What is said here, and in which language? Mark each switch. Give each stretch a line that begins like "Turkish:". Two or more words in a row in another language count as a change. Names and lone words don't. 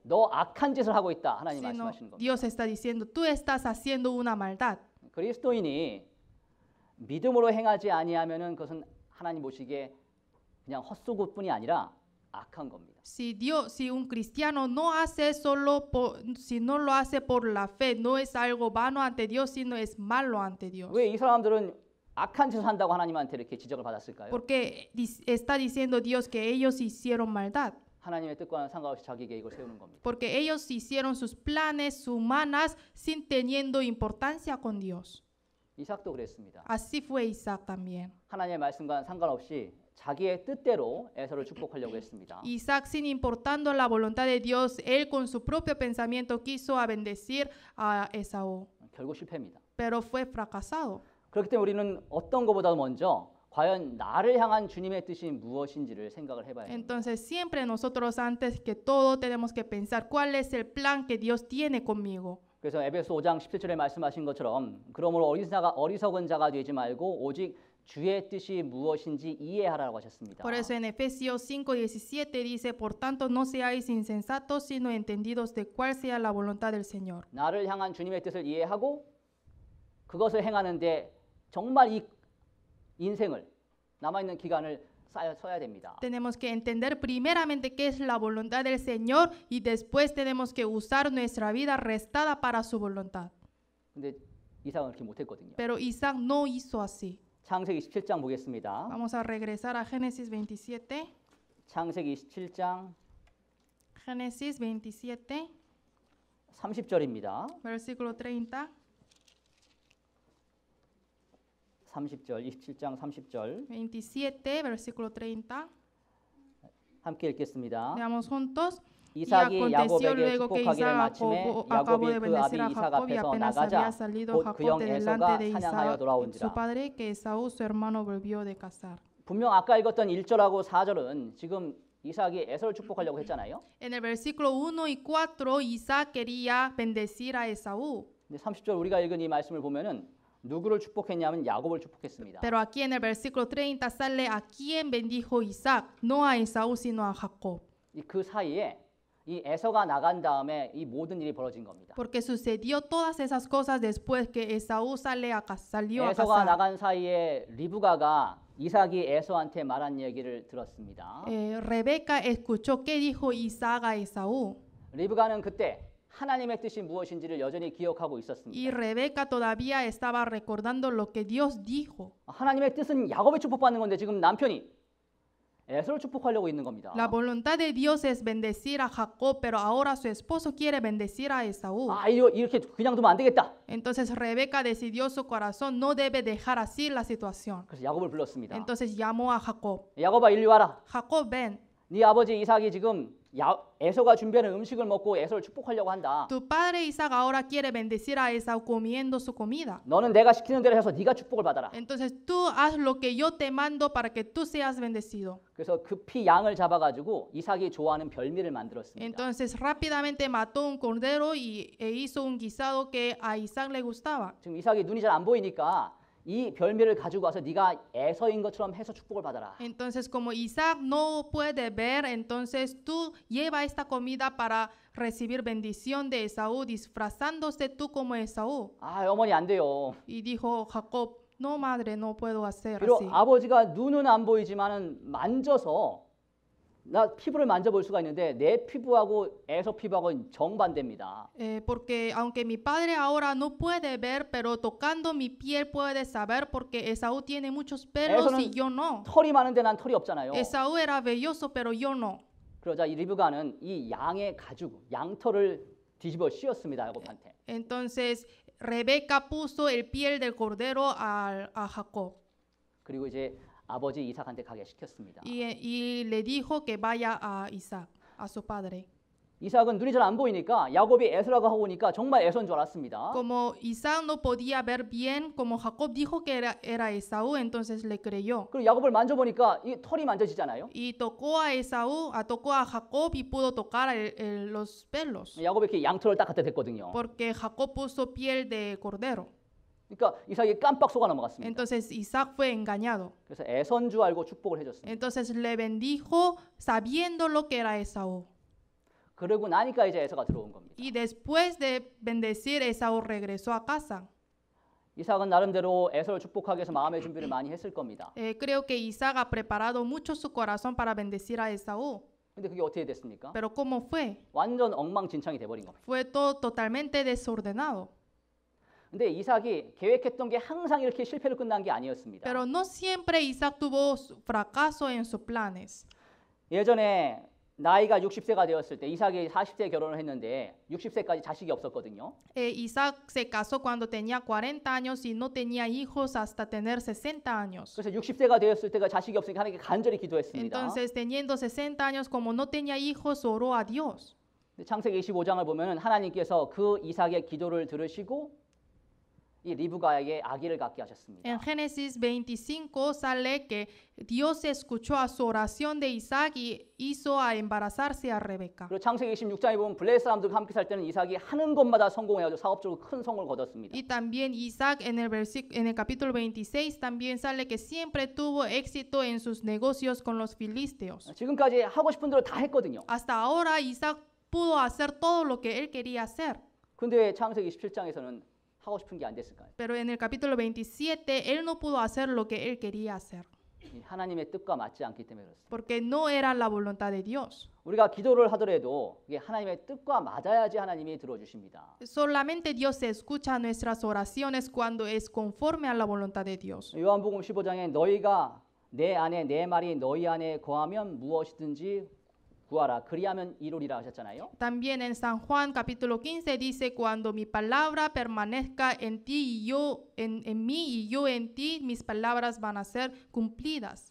Korean: 너 악한 짓을 하고 있다. 하나님 sino 말씀하시는 겁니다.
Spanish: Dios está diciendo, tú estás haciendo una maldad.
Korean: 그리스도인이 믿음으로 행하지 아니하면은 그것은 하나님 보시기에 그냥 헛소구뿐이 아니라 악한 겁니다.
Spanish: Si un cristiano no hace si no lo hace por la fe, no es algo vano ante Dios, sino es malo ante Dios.
Korean: 왜 이 사람들은 악한 짓을 한다고 하나님한테 이렇게 지적을 받았을까요?
Spanish: Porque está diciendo Dios que ellos hicieron maldad.
Korean: 하나님의 뜻과는 상관없이 자기 계획을 세우는 겁니다.
Spanish: Porque ellos hicieron sus planes humanas sin teniendo importancia con Dios.
Korean: 이삭도 그랬습니다.
Spanish: Así fue Isaac también.
Korean: 하나님의 말씀과는 상관없이 자기의 뜻대로 에서를 축복하려고 했습니다.
Spanish: Isaac, sin importando la voluntad de Dios, él con su propio pensamiento quiso bendecir a Esaú,
Korean: 결국 실패입니다.
Spanish: pero fue fracasado.
Korean: 그렇기 때문에 우리는 어떤 것보다도 먼저 과연 나를 향한 주님의 뜻이 무엇인지를 생각을 해봐야 됩니다.
Spanish: Entonces siempre nosotros antes que todo tenemos que pensar cuál es el plan que Dios tiene conmigo.
Korean: 그래서 에베소 5장 17절에 말씀하신 것처럼 그러므로 어리석은 자가 되지 말고 오직 주의 뜻이 무엇인지 이해하라고 하셨습니다.
Spanish: Por eso en Efesios 5:17 dice, por tanto no seáis insensatos, sino entendidos de cuál sea la voluntad del Señor.
Korean: 나를 향한 주님의 뜻을 이해하고 그것을 행하는데 정말 이 인생을 남아있는 기간을 써야 됩니다.
Spanish: Tenemos que entender primeramente qué es la voluntad del Señor y después tenemos que usar nuestra vida restada para su voluntad.
Korean: 근데 이삭은 그렇게 못했거든요.
Spanish: Pero Isaac no hizo así.
Korean: 창세기 27장 보겠습니다.
Spanish: Vamos a regresar a Génesis 27.
Korean: 창세기 27장
Spanish: Génesis 27,
Korean: 30절입니다.
Spanish: versículo 30.
Korean: 30절, 27장 30절
Spanish: 27, versículo 30.
Korean: 함께 읽겠습니다.
Spanish: Veamos juntos. Y
Korean: 이삭이
Spanish: aconteció
Korean: 야곱에게
Spanish: luego que
Korean: 축복하기를
Spanish: Isaac
Korean: 마침에
Spanish: acabó
Korean: 야곱이
Spanish: de
Korean: 그
Spanish: bendecir a
Korean: 아비 이삭
Spanish: Jacob y
Korean: 앞에서
Spanish: apenas
Korean: 나가자
Spanish: había salido
Korean: 곧
Spanish: Jacob
Korean: 그형
Spanish: de
Korean: 에서가
Spanish: delante de
Korean: 사냥하여
Spanish: Isaac,
Korean: 돌아온지라.
Spanish: su padre, que Esaú, su hermano, volvió de cazar.
Korean: 분명 아까 읽었던 1절하고 4절은 지금 이삭이 에서를 축복하려고 했잖아요.
Spanish: En el versículo 1 y 4, Isaac quería bendecir a Esaú.
Korean: 근데 30절 우리가 읽은 이 말씀을 보면은 누구를 축복했냐면 야곱을 축복했습니다.
Spanish: Pero aquí en el versículo 30 sale a quién bendijo Isaac, no a Esaú sino a Jacob.
Korean: 그 사이에 이 에서가 나간 다음에 이 모든 일이 벌어진 겁니다.
Spanish: Porque sucedió todas esas cosas después que Esaú salió a
Korean: 에서가
Spanish: cazar.
Korean: 나간 사이에 리브가가 이삭이 에서한테 말한 얘기를 들었습니다.
Spanish: Rebeca escuchó qué dijo Isaac a Esaú.
Korean: 리브가는 그때 하나님의 뜻이 무엇인지를 여전히 기억하고
Spanish: Y
Korean: 있었습니다.
Spanish: Rebeca todavía estaba recordando lo que Dios dijo.
Korean: 하나님의 뜻은 야곱의 축복받는 건데 지금 남편이 에서를 축복하려고 있는 겁니다.
Spanish: La voluntad de Dios es bendecir a Jacob, pero ahora su esposo quiere bendecir a Esaú.
Korean: 이렇게 그냥 두면 안 되겠다.
Spanish: Entonces Rebeca decidió su corazón, no debe dejar así la situación.
Korean: 그래서 야곱을 불렀습니다.
Spanish: Entonces llamó a Jacob.
Korean: 야곱아 일리 와라.
Spanish: Jacob, ven,
Korean: 네 아버지 이삭이 지금 에서가 준비하는 음식을 먹고 에서를 축복하려고 한다.
Spanish: tu padre Isaac ahora quiere bendecir a Esaú comiendo su comida.
Korean: 너는 내가 시키는 대로 해서 네가 축복을 받아라.
Spanish: Entonces tú haz lo que yo te mando para que tú seas bendecido.
Korean: 그래서 급히 양을 잡아가지고 이삭이 좋아하는 별미를 만들었습니다.
Spanish: Entonces rápidamente mató un cordero e hizo un guisado que a Isaac le gustaba.
Korean: 지금 이삭이 눈이 잘 안 보이니까 이 별미를 가지고 와서 네가 에서인 것처럼 해서 축복을 받아라.
Spanish: Entonces como Isaac no puede ver, entonces tú lleva esta comida para recibir bendición de Esaú, disfrazándose tú como Esaú.
Korean: 어머니 안 돼요.
Spanish: Y dijo Jacob, no madre, no puedo hacer
Korean: 비록
Spanish: así.
Korean: 아버지가 눈은 안 보이지만은 만져서 나 피부를 만져볼 수가 있는데 내 피부하고 에서 피부하고는 정반대입니다.
Spanish: Porque aunque mi padre ahora no puede ver, pero tocando mi piel puede saber porque Esaú tiene muchos pelos y yo no.
Korean: 털이 많은데 난 털이 없잖아요.
Spanish: Esaú era velloso, pero yo no.
Korean: 그러자 이 리브가는 이 양의 가죽, 양털을 뒤집어 씌웠습니다. 야곱한테.
Spanish: Entonces Rebeca puso el piel del cordero a Jacob
Korean: 그리고 이제 아버지 이삭한테 가게 시켰습니다.
Spanish: y le dijo que vaya a Isaac, a su padre.
Korean: 이삭은 눈이 잘 안 보이니까 야곱이 에서라고 하고 오니까 정말 에서인 줄 알았습니다.
Spanish: Como Isaac no podía ver bien, como Jacob dijo que era Esaú, entonces le creyó.
Korean: 그리고 야곱을 만져보니까 이 털이 만져지잖아요.
Spanish: Y tocó a Esaú, tocó a Jacob y pudo tocar los pelos.
Korean: 야곱이 이렇게 양털을 딱 갖다 댔거든요.
Spanish: Porque Jacob puso piel de cordero.
Korean: 그러니까 이삭이 깜빡 속아 넘어갔습니다.
Spanish: Entonces Isaac fue engañado.
Korean: 그래서 에서인 줄 알고 축복을 해줬습니다.
Spanish: Entonces le bendijo sabiendo lo que era Esaú.
Korean: 그러고 나니까 이제 에서가 들어온 겁니다.
Spanish: Y después de bendecir, Esaú regresó a casa.
Korean: 이삭은 나름대로 에서를 축복하기 위해서 마음의 준비를 많이 했을 겁니다.
Spanish: Creo que Isaac ha preparado mucho su corazón para bendecir a Esaú.
Korean: 근데 그게 어떻게 됐습니까?
Spanish: Pero ¿cómo fue?
Korean: 완전 엉망진창이 돼버린 겁니다.
Spanish: Fue todo totalmente desordenado.
Korean: 근데 이삭이 계획했던 게 항상 이렇게 실패로 끝난 게 아니었습니다.
Spanish: Pero no siempre Isaac tuvo fracaso en sus planes.
Korean: 예전에 나이가 60세가 되었을 때 이삭이 40세에 결혼을 했는데 60세까지 자식이 없었거든요.
Spanish: Isaac se casó cuando tenía 40 años y no tenía hijos hasta tener 60 años.
Korean: 그래서 60세가 되었을 때가 자식이 없으니까 하나님께 간절히 기도했습니다.
Spanish: Entonces, teniendo 60 años, como no tenía hijos, oró a Dios.
Korean: 창세기 25장을 보면 하나님께서 그 이삭의 기도를 들으시고 이 리브가에게 아기를 갖게 하셨습니다.
Spanish: En Génesis 25 sale que Dios escuchó a su oración de Isaac y hizo a embarazarse a Rebeca.
Korean: 그리고 창세기 26장에 보면 블레셋 사람들과 함께 살 때는 이삭이 하는 것마다 성공해가지고 사업적으로 큰 성공을 거뒀습니다.
Spanish: Y también Isaac en el capítulo 26 también sale que siempre tuvo éxito en sus negocios con los filisteos.
Korean: 지금까지 하고 싶은 대로 다 했거든요.
Spanish: Hasta ahora Isaac pudo hacer todo lo que él quería hacer.
Korean: 근데 창세기 27장에서는 하고 싶은 게 안 됐을까요?
Spanish: Pero en el capítulo 27 él no pudo hacer lo que él quería hacer.
Korean: 하나님의 뜻과 맞지 않기 때문에 그렇습니다.
Spanish: Porque no era la voluntad de Dios.
Korean: 우리가 기도를 하더라도 이게 하나님의 뜻과 맞아야지 하나님이 들어주십니다.
Spanish: Solamente Dios escucha nuestras oraciones cuando es conforme a la voluntad de Dios.
Korean: 요한복음 15장에 너희가 내 안에 내 말이 너희 안에 거하면 무엇이든지 구하라 그리하면 이루리라 하셨잖아요.
Spanish: También en San Juan capítulo 15 dice cuando mi palabra permanezca en ti y yo en mí y yo en ti mis palabras van a ser cumplidas.